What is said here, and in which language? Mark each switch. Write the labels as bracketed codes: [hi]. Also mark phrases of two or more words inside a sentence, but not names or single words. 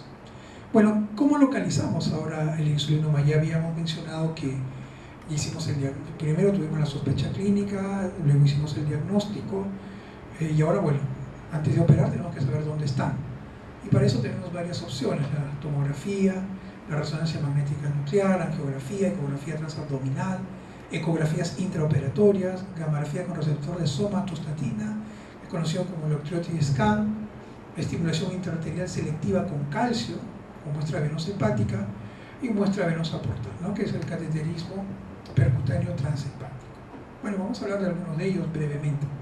[es] Bueno, ¿cómo localizamos ahora el insulinoma? Ya habíamos mencionado que hicimos el diagnóstico. Primero tuvimos la sospecha clínica, luego hicimos el diagnóstico y ahora, bueno, antes de operar tenemos que saber dónde están. Y para eso tenemos varias opciones: la tomografía, la resonancia magnética nuclear, angiografía, ecografía transabdominal, ecografías intraoperatorias, gamografía con receptor de somatostatina, conocido como [en] electrolytic scan, [es] estimulación intraarterial selectiva con calcio, con muestra venosa hepática, y muestra venosa portal, ¿no? Que es el cateterismo percutáneo transhepático. Bueno, vamos a hablar de algunos de ellos brevemente.